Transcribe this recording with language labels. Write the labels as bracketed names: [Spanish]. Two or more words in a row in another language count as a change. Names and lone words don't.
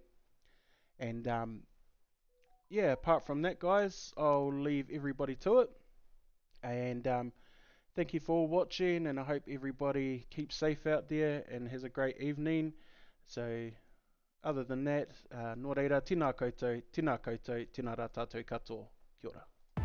[English] And yeah, apart from that, guys, I'll leave everybody to it. And thank you for watching, and I hope everybody keeps safe out there and has a great evening. So, other than that, [Māori] nō reira, tēnā koutou, tēnā koutou, tēnā rā tātou katoa. Kia ora.